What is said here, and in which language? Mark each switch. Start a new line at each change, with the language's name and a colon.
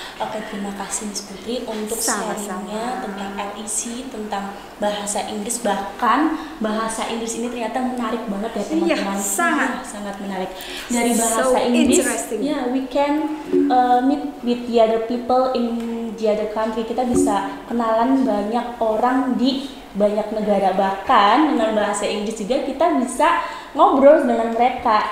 Indonesian: Oke, terima kasih Miss Putri untuk sharingnya tentang LEC, tentang bahasa Inggris. Bahkan bahasa Inggris ini ternyata menarik banget ya, teman-teman. Sangat menarik. Dari bahasa Inggris,
English: we can meet with the other people in the other country.
Indonesian: Kita bisa kenalan banyak orang di banyak negara, bahkan dengan bahasa Inggris juga kita bisa ngobrol dengan mereka.